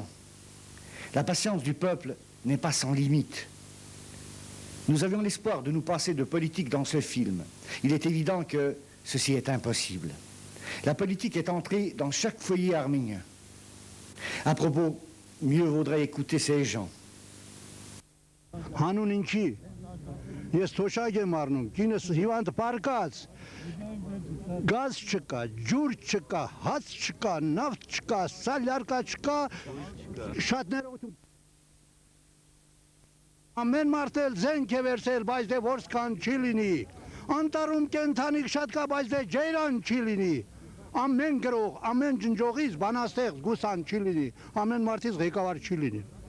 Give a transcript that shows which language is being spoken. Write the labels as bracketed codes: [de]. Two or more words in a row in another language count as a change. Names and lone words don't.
[fr] La patience du peuple n'est pas sans limite. Nous avions l'espoir de nous passer de politique dans ce film. Il est évident que ceci est impossible. La politique est entrée dans chaque foyer arménien. À propos, mieux vaudrait écouter ces gens. [hy] Ես թոշակ եմ առնում, կինս հիվանդ պարկած, գազ չկա, ջուր չկա, հաց չկա, նավթ չկա, սալյարկա չկա, շատ ներողություն։ Ամեն մարդ էլ զենք է վերցել, բայց դե որսկան չի լինի, անտառում կենթանիք շատ կա, բայց դե ջեյրան չի լինի, ամեն գրող, ամեն ջնջողից բանաստեղծ գուսան չի լինի, ամեն մարդից ղեկավար չի լինի։